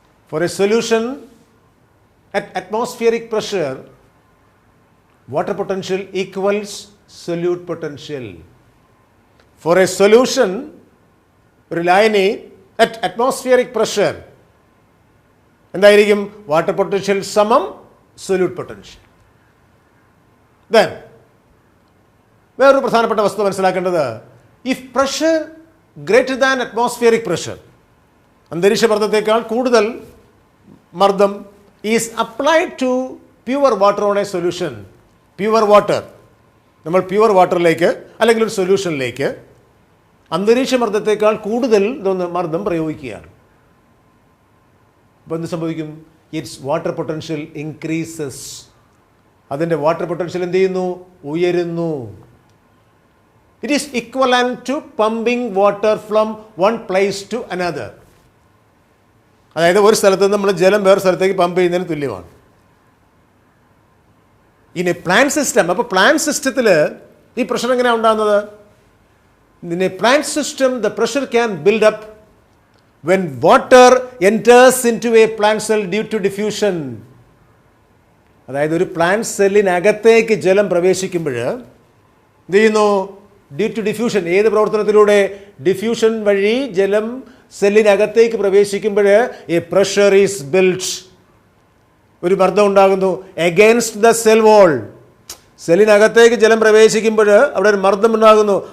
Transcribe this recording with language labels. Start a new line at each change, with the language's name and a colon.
English: For a solution at atmospheric pressure, water potential equals solute potential. For a solution, relying at atmospheric pressure,
Malayalam: എന്തായിരിക്കും?
English: Water potential സമം solute potential. Then
Malayalam: വേറൊരു പ്രധാനപ്പെട്ട വസ്തുത മനസ്സിലാക്കേണ്ടത്,
English: if pressure greater than atmospheric pressure,
Malayalam: അന്തരീക്ഷ മർദ്ദത്തേക്കാൾ കൂടുതൽ മർദ്ദം
English: Is applied to pure water on a solution.
Malayalam: Pure water, നമ്മൾ പ്യുവർ വാട്ടറിലേക്ക് അല്ലെങ്കിൽ ഒരു സൊല്യൂഷനിലേക്ക് അന്തരീക്ഷ മർദ്ദത്തേക്കാൾ കൂടുതൽ മർദ്ദം പ്രയോഗിക്കുകയാണ്. അപ്പോൾ എന്ത് സംഭവിക്കും?
English: Its water potential increases.
Malayalam: അതിൻ്റെ വാട്ടർ പൊട്ടൻഷ്യൽ എന്ത് ചെയ്യുന്നു? ഉയരുന്നു.
English: It is equivalent to pumping water from one place to another.
Malayalam: അതായത് ഒരു സ്ഥലത്ത് നിന്ന് നമ്മൾ ജലം വേറെ സ്ഥലത്തേക്ക് പമ്പ് ചെയ്യുന്നതിന് തുല്യമാണ്. ഇനി പ്ലാന്റ് സിസ്റ്റം, അപ്പോൾ പ്ലാന്റ് സിസ്റ്റത്തിൽ ഈ പ്രഷർ എങ്ങനെയാണ് ഉണ്ടാകുന്നത്?
English: In a plant system the pressure can build up when water enters into a plant cell due to diffusion.
Malayalam: അതായത് ഒരു പ്ലാന്റ് സെല്ലിനകത്തേക്ക് ജലം പ്രവേശിക്കുമ്പോൾ എന്ത് ചെയ്യുന്നു?
English: Due to diffusion.
Malayalam: ഏത് പ്രവർത്തനത്തിലൂടെ? ഡിഫ്യൂഷൻ വഴി ജലം സെല്ലിനകത്തേക്ക് പ്രവേശിക്കുമ്പോൾ
English: A pressure is build.
Malayalam: ഒരു മർദ്ദം ഉണ്ടാകുന്നു
English: Against the cell wall.
Malayalam: സെല്ലിനകത്തേക്ക് ജലം പ്രവേശിക്കുമ്പോൾ അവിടെ ഒരു മർദ്ദം ഉണ്ടാകുന്നു.